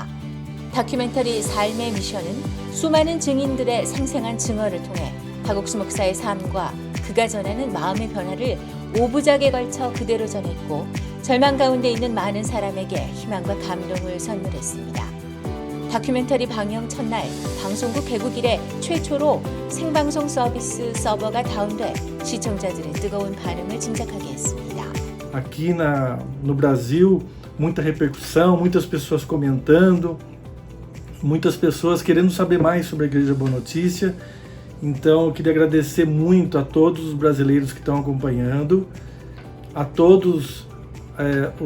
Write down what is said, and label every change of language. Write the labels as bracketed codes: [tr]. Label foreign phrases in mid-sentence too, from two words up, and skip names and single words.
[ko] 다큐멘터리 삶의 미션은 수많은 증인들의 생생한 증언을 통해 박옥수 목사의 삶과 그가 전하는 마음의 변화를 5부작에 걸쳐 그대로 전했고 절망 가운데 있는 많은 사람에게 희망과 감동을 선물했습니다. 다큐멘터리 방영 첫날 방송국 개국 이래 최초로 생방송 서비스 서버가 다운돼 시청자들의 뜨거운 반응을 짐작하게 했습니다. [pt] Aqui no Brasil, muita repercussão, muitas pessoas comentando, muitas pessoas querendo saber mais sobre a Igreja Boa Notícia. Então eu queria agradecer muito a todos os brasileiros que estão acompanhando, a todos os